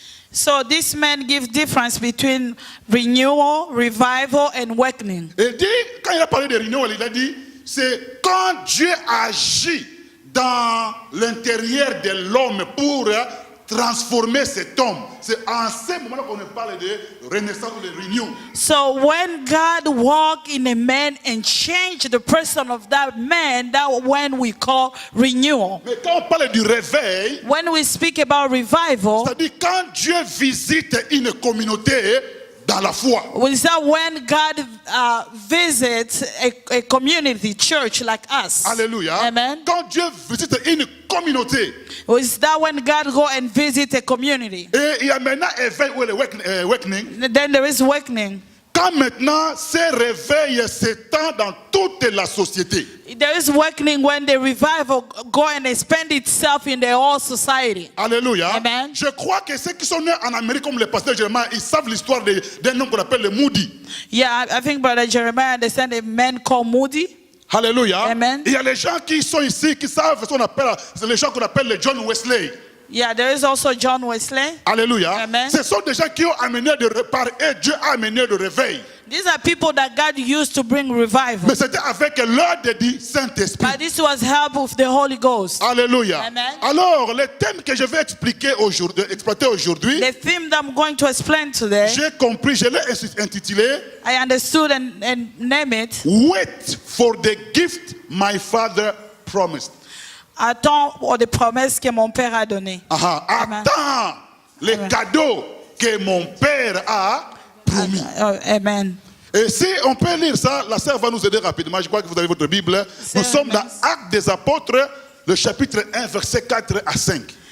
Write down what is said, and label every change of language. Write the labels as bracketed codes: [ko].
[en] So this man gives difference between renewal, revival, and awakening. [fr] Il dit, quand il a parlé de renewal, il a dit, c'est quand Dieu agit dans l'intérieur de l'homme pour transformer cet homme. C'est en ce moment-là qu'on parle de renaissance ou de renew. [en] So when God walk in a man and change the person of that man, that when we call renewal. [fr] Mais quand on parle du réveil, [en] When we speak about revival, [fr] c'est-à-dire quand Dieu visite une communauté dans la foi. [en] is that when God visits a community, church like us. Alléluia. Amen. [fr] Quand Dieu visite une communauté, [en] Is that when God go and visit a community? [fr] et il y a maintenant éveil ou awakening, [en] Then there is awakening. [fr] quand maintenant ces réveils s'étendent dans toute la société. [en] There is awakening when the revival go and expand itself in the whole society. Alléluia. Amen. [fr] Je crois que ceux qui sont nés en Amérique comme le pasteur Jeremiah, ils savent l'histoire d'un homme qu'on appelle le Moody. [en] Yeah, I think Brother Jeremiah understand a man called Moody. Alléluia. Amen. [fr] Il y a les gens qui sont ici, qui savent ce qu'on appelle, c'est les gens qu'on appelle les John Wesley. [en] Yeah, there is also John Wesley. Alléluia. Amen. [fr] Ce sont des gens qui ont amené et Dieu a amené le réveil. [en] These are people that God used to bring revival. [fr] Mais c'était avec l'aide du Saint-Esprit. [en] But this was help of the Holy Ghost. Alléluia. Amen. [fr] Alors, le thème que je vais exploiter aujourd'hui, [en] The theme that I'm going to explain today, [fr] j'ai compris, je l'ai intitulé [en] I understood and name it, Wait for the gift my father promised. [fr] Attends pour les promesses que mon père a données. Attends les cadeaux que mon père a promis. Amen. Et si on peut lire ça, la sœur va nous aider rapidement. Je crois que vous avez votre Bible. Nous sommes dans Actes des Apôtres, le chapitre 1, versets 4 à 5.